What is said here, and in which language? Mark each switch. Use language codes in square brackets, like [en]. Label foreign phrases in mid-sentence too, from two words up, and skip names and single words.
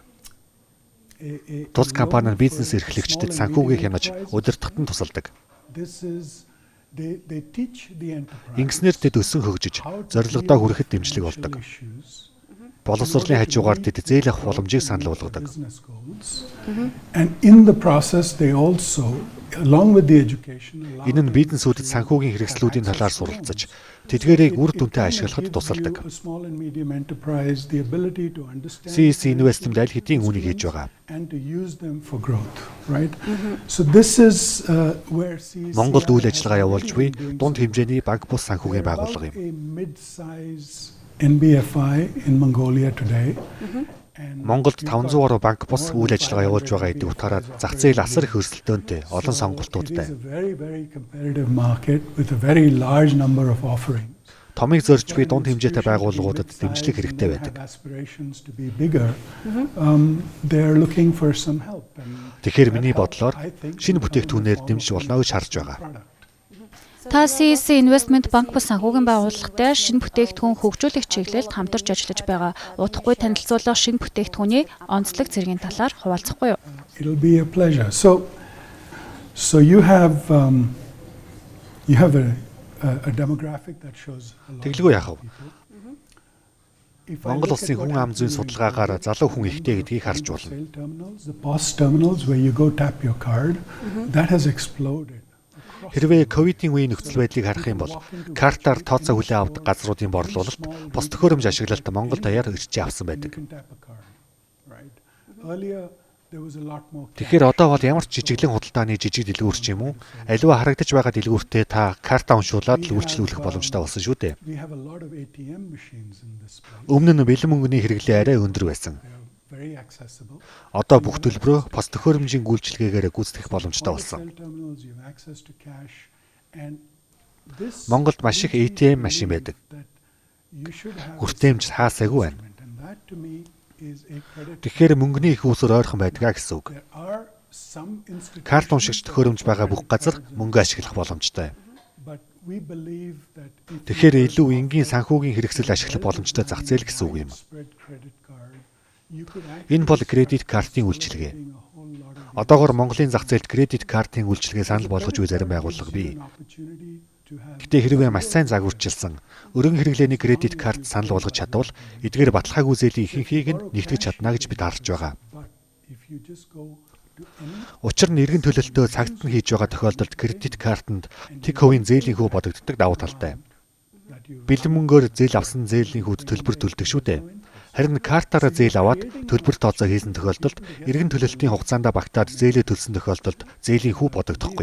[mn] Тус компани нь бизнес эрхлэгчдэд санхүүгийг хянаж, удирдахад нь тусалдаг. Ингэснээр тэд өсөн хөгжиж, зорилгодоо хүрэхэд дэмжлэг болдог. Боловсролын хажуугаар тэд зээл авах боломжийг санал болгодог. [en] And in the process they also along with the education [mn] Энэ нь бизнесүүдэд санхүүгийн хэрэгслүүдийн талаар суралцаж, тэдгээрийг үр дүнтэй ашиглахад тусалдаг. CEC Investment аль хэдийн үүнийг хийж байгаа. [en] and to use them for growth, right? So this is where CEC [mn] Монголд үйл ажиллагаа явуулж буй дунд хэмжээний банк бус санхүүгийн байгууллага юм. [en] a mid-size NBFI in Mongolia today. And [mn] Монголд 500 гаруй банк бус үйл ажиллагаа явуулж байгаа гэдэг утгаараа зах зээл асар их өрсөлдөөнтэй, олон [en] It [mn] сонголтуудтай. [en] is a very competitive market with a very large number of offerings. [mn] Томыг зорж буй дунд хэмжээтэй байгууллагуудад дэмжлэг хэрэгтэй байдаг. [en] Have aspirations to be bigger. They are looking for some help. And [mn] Тэгэхээр миний бодлоор шинэ бүтээгдэхүүнээр дэмжиж болно гэж харж байгаа. Та CEC Investment Bank бус санхүүгийн байгууллагатай шинэ бүтээгдэхүүн хөгжүүлэх чиглэлд хамтарч ажиллаж байгаа. Удахгүй танилцуулах шинэ бүтээгдэхүүний онцлог зэргийн талаар хуваалцахгүй юу? [en] it'll be a pleasure. So you have a demographic that shows a lot. [mn] Тэглгүй яах вэ? [en] If I [mn] Монгол [en] look [mn] улсын [en] at what [mn] хүн ам зүйн [en] happens in [mn] судалгаагаар залуу хүн ихтэй гэдгийг харж болно. [en] wholesale terminals, the POS terminals where you go tap your card, that has exploded. [mn] Хэрвээ ковидын үеийн нөхцөл байдлыг харах юм бол картаар тооцоо хүлээн авдаг газруудын борлуулалт, бос төхөөрөмж ашиглалт Монгол даяар ирчээ авсан [en] You [mn] байдаг. [en] can tap a card, right? Earlier there was a lot more. [mn] Тэгэхээр одоо бол ямар ч жижиглэн худалдааны жижиг дэлгүүрч юм уу, аливаа харагдаж байгаа дэлгүүртээ та картаа уншуулад л үйлчлүүлэх боломжтой болсон шүү дээ. [en] We have a lot of ATM machines in this place. [mn] Өмнө нь бэлэн мөнгөний хэрэглээ арай өндөр байсан. [en] They are very accessible. [mn] Одоо бүх төлбөрөө пос төхөөрөмжийн гүйцэтгэлгээр гүйцэтгэх боломжтой болсон. [en] Wholesale terminals, you have access to cash, and this [mn] Монголд маш их ATM машин байдаг. [en] that you should have [mn] Хүртээмж хаасаагүй байна. [en] and that to me is a credit. [mn] Тэгэхээр мөнгөний их үүсвэр ойрхон байдгаа гэсэн үг. [en] There are some institutions, [mn] Карт уншигч төхөөрөмж байгаа бүх газар мөнгө ашиглах боломжтой. [en] but we believe that if [mn] Тэгэхээр илүү энгийн санхүүгийн хэрэгсэл ашиглах боломжтой зах зээл гэсэн үг юм. [en] spread credit card, you could [mn] Энэ бол кредит картын үйлчилгээ. [en] doing a whole lot of [mn] Одоогоор Монголын зах зээлд кредит картын үйлчилгээ санал болгож буй зарим байгууллага бий. [en] an opportunity to have. [mn] Гэтэ хэрвээ маш сайн загварчилсан өргөн хэрэглээний кредит карт санал болгож чадвал эдгээр баталгаагүй зээлийн ихэнхийг нь нэгтгэж чадна гэж бид харж байгаа. [en] But if you just go to any [mn] Учир нь эргэн төлөлтөө цагт нь хийж байгаа тохиолдолд кредит картанд тэг хувийн зээлийн хүү бодогддог давуу талтай. [en] that you [mn] Бэлэн мөнгөөр зээл авсан зээлийн хүүд төлбөр төлдөг шүү дээ. Харин картаараа зээл аваад төлбөр тооцоо хийсэн тохиолдолд эргэн төлөлтийн хугацаанд багтаад зээлээ төлсөн тохиолдолд зээлийн хүү бодогдохгүй.